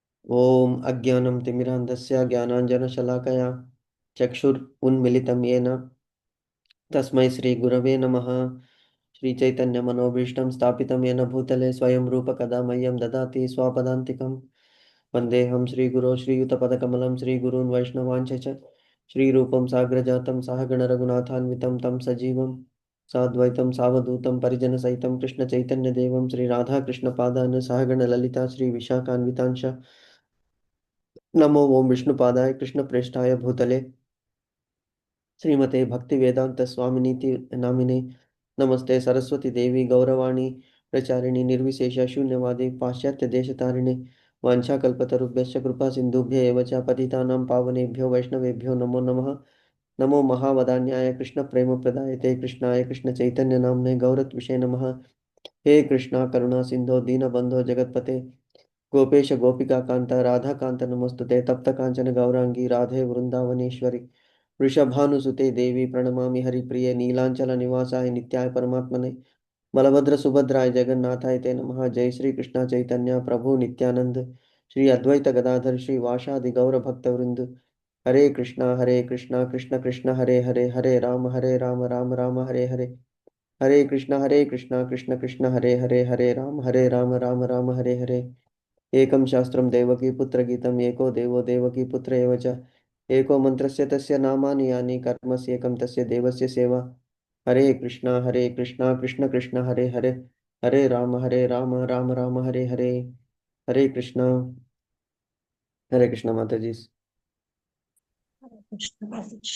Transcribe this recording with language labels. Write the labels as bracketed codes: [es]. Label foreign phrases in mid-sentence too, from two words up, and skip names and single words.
[sa] ఓం అజ్ఞానం తిమిరాంధస్య జ్ఞానాంజనశలాకయా చక్షురున్మిళితం येन తస్మై శ్రీ గురవే నమః. శ్రీ చైతన్య మనోభీష్టం స్థాపితం येन భూతలే స్వయం రూప కదా మह्यं దదాతి స్వపదాంతికం. వందేహం శ్రీగురో శ్రీయుతపదకమలం శ్రీగురూన్ వైష్ణవాంచ చ శ్రీరూపం సాగ్రజాతం సహగణ రఘునాథాన్వితం తం సజీవం సాద్వైతం సావధూతం పరిజన సహితం కృష్ణ చైతన్య దేవం శ్రీ రాధాకృష్ణ పాదాన్ సహగణ లలిత శ్రీ విశాఖాన్వితాంశ నమో ఓం విష్ణుపాదాయ కృష్ణ ప్రేష్ఠాయ భూతలే శ్రీమతే భక్తి వేదాంత స్వామినీతి నామినే నమస్తే సరస్వతి దేవి గౌరవాణి ప్రచారిణి నిర్విశేష శూన్యవాది పాశ్చాత్య దేశతారిణి వాంఛాకల్పతరుభ్యశ్చ కృపా సింధుభ్య ఏవ చ పతితానాం పావనేభ్యో వైష్ణవేభ్యో నమో నమః. నమో మహావదాన్యాయ కృష్ణ ప్రేమ ప్రదాయతే కృష్ణాయ కృష్ణ చైతన్య నామ్నే గౌరత్విషే నమః. హే కృష్ణ కరుణా సింధో దీనబంధో జగత్పతే గోపేశ గోపికా కాంత రాధాకాంత నమస్తుతే తప్త కాంచన గౌరాంగి రాధే వృందావనేశ్వరి వృషభానుసుతే దేవి ప్రణమామి హరిప్రియ నీలాంచల నివాసాయ నిత్యాయ పరమాత్మనే బలభద్ర సుభద్రాయ జగన్నాథాయ తే నమః. జై శ్రీ కృష్ణ చైతన్య ప్రభు నిత్యానంద్ శ్రీ అద్వైత గదాధర్ శ్రీ వాషాది గౌర భక్త వృంద్. హరే కృష్ణ కృష్ణ కృష్ణ హరే హరే హరే రామ రామ రామ హరే హరే. హరే కృష్ణ కృష్ణ కృష్ణ హరే హరే హరే రామ రామ హరే హరే. ఏకం శాస్త్రం దేవకీ పుత్ర గీతం ఏకో దేవో దేవకీ పుత్ర ఏవ చ ఏకో మంత్రస్య తస్య నామాని యాని కర్మస్యేకం తస్య దేవస్య సేవ. హరే కృష్ణ కృష్ణ కృష్ణ హరే హరే హరే రామ రామ హరే హరే. [te] హరే కృష్ణ మాతాజీ. కృష్ణ ప్రభుజీ.